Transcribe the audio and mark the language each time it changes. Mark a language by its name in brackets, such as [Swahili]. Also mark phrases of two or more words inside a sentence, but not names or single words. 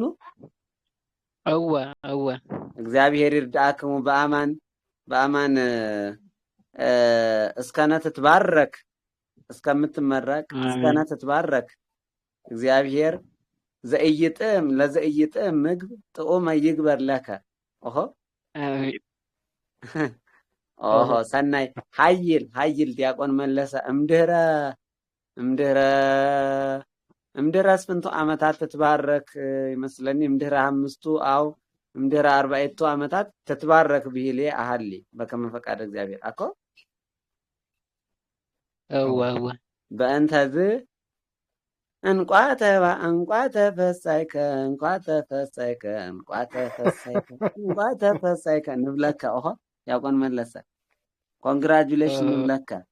[Geez] አዋ እግዚአብሔር ይርዳክሙ በአማን እስከነ ትትባረክ እስከምትመረቅ እስከነ ትትባረክ እግዚአብሔር ዘእይጥም ለዘእይጥም ምግብ ጥዑመ ይግበር ለከ ኦሆ ሰናይ ሀይል ዲያቆን መለሰ እምድህረ ስንቱ ዓመታት ትትባረክ ይመስለኒ እምድህረ 5 አው እምድህረ 40 ዓመታት ትትባረክ ብሂል አሃሊ በከመ ፈቃደ እግዚአብሔር አኮ አዋ በእንተዝ እንቋተ ፈሳይከ ንብለከ ኦሆ ያቆን መለሰ ኮንግራጁሌሽን ንብለከ